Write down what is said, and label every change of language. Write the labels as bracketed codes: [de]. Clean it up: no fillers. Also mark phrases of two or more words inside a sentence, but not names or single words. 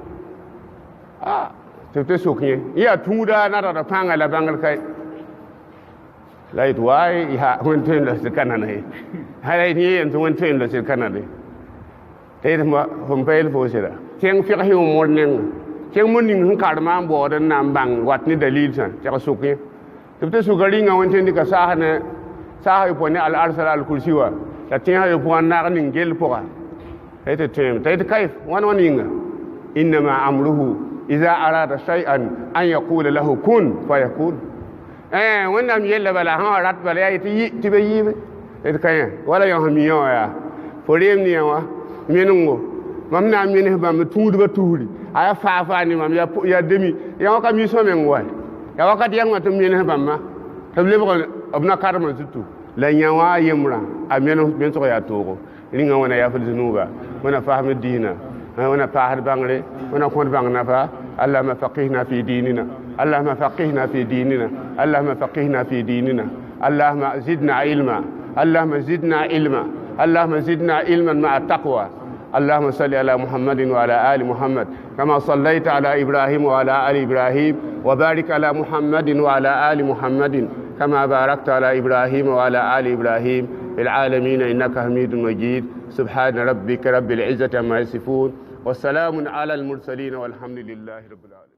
[mos] tɩ b tɩ sʋk yẽ yaa tũuda nadgda pãnga la bãngd ka la yetɩ waay wẽnd tõe n la sɩd ka nana ye hala yetɩ yẽ yen tɩ wẽnd tõe n la sɩd ka nade t'a yetɩ fõm pa yel fo sɩda tẽng fɩgse wã mor nenga tẽng mor ning sẽn karemã n baood n na n bãng wat ne dalil sã tɩg sʋk yẽ tɩ b tɩ sʋka ringa wẽnd tõe n dɩka saasa yopoa ne [ar] العرش الكرسي [mos] wa la tẽesã yopoa n naag nin-gell pʋga t'a yetɩ tõeem t'a yetɩ kayf wãn wa ninga [ar] إنما أمره إذا أراد شيئا أن يقول له كن فيكون [mos] wẽnnaam yella bala sã wa rat bala yaa yetɩ tɩ ba yiibe tɩ ka yã wala yõ sẽn mi yã wã yaa fo reem ne yã wã menengo mam na n menes bãmb tũudbã tusri a yaa faa ne mam yaa demi ya wã ka mi sõmeng wa ya wakat yãngã tɩ m menes bãmba tɩ b lebg b na karemã zutu la yã wã a yembrã a mensg yaa toogo rĩngã wẽna yafl zunuuba wẽna fasm diinã wẽna paasd bãngre wẽna kõd bãng nafa [ar] اللهم فقهنا في ديننا اللهم فقهنا في ديننا اللهم فقهنا في ديننا اللهم زدنا علما اللهم زدنا علما اللهم زدنا علما مع التقوى اللهم صل على محمد وعلى آل محمد كما صليت على إبراهيم وعلى آل إبراهيم وبارك على محمد وعلى آل محمد كما باركت على إبراهيم وعلى آل إبراهيم في العالمين إنك حميد مجيد سبحان ربك رب العزة عما يصفون والسلام على المرسلين والحمد لله رب العالمين.